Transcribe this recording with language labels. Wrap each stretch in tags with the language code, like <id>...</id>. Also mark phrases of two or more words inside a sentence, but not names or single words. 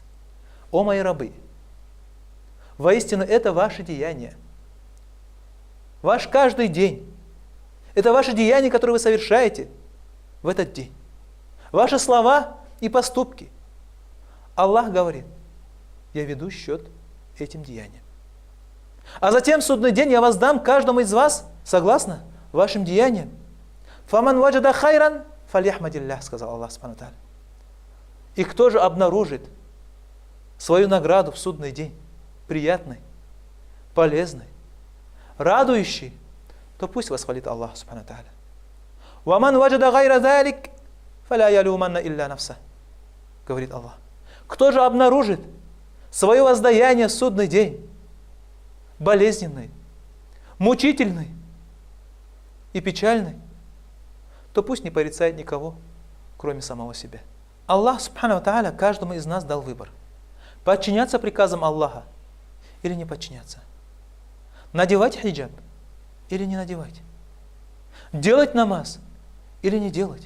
<ru>«О мои рабы, воистину это ваше деяние, ваш каждый день, это ваше деяние, которое вы совершаете в этот день, ваши слова и поступки». Аллах говорит: я веду счет этим деяниям. А затем в судный день я воздам каждому из вас согласно вашим деяниям.</ru> <ar>«فمن وجد خيرا فليحمد الله»,</ar> <ru>сказал Аллах</ru> <ar>سبحانه تعالى.</ar> <ru>И кто же обнаружит свою награду в судный день приятной, полезной, радующей, то пусть восхвалит Аллах</ru> <ar>سبحانه تعالى. «ومن وجد غير ذلك فلا يلومن إلا نفسه»,</ar> <ru>говорит Аллах. Кто же обнаружит свое воздаяние в судный день болезненный, мучительный и печальный, то пусть не порицает никого, кроме самого себя. Аллах</ru> <ar>سبحانه تعالى</ar> <ru>каждому из нас дал выбор: подчиняться приказам Аллаха или не подчиняться, надевать хиджаб или не надевать, делать намаз или не делать.</ru>